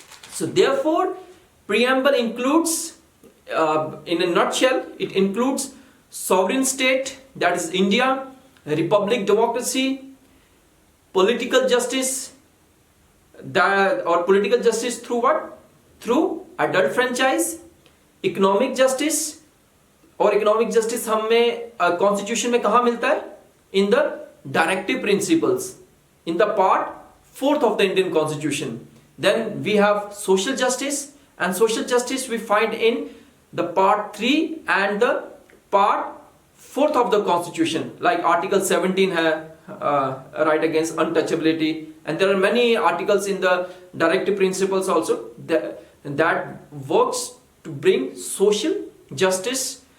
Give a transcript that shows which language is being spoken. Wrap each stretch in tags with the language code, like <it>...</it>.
<en>So therefore, preamble includes, in a nutshell, it includes sovereign state, that is India, republic democracy, political justice, or political justice through what? Through adult franchise, economic justice.</en> <hi>और economic justice हमें constitution में कहाँ मिलता है?</hi> <en>In the directive principles, in the part 4th of the Indian Constitution. Then we have social justice, and social justice we find in the part 3 and the part 4th of the Constitution, like Article 17 है right against untouchability, and there are many articles in the directive principles also that works to bring social justice.</en>